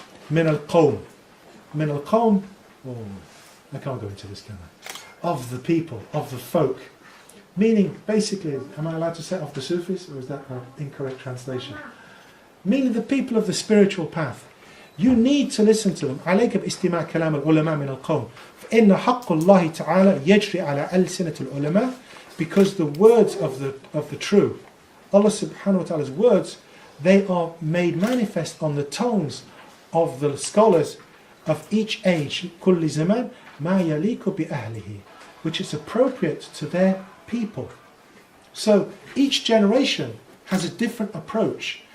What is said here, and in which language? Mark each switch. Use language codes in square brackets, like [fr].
[ar] مِنَ الْقَوْمِ. مِنَ الْقَوْمِ. [en] Oh, I can't go into this, can I? Of the people, of the folk. Meaning, basically, am I allowed to say of the Sufis, or is that an incorrect translation? Meaning the people of the spiritual path. You need to listen to them. [ar] عليك باستماع كلام العلماء من القوم. فإن حق الله تعالى يجري على ألسنة العلماء. [en] Because the words of the true, Allah subhanahu wa ta'ala's words, they are made manifest on the tongues of the scholars of each age. [ar] كل زمان ما يليق بأهله. [en] Which is appropriate to their people. So each generation has a different approach.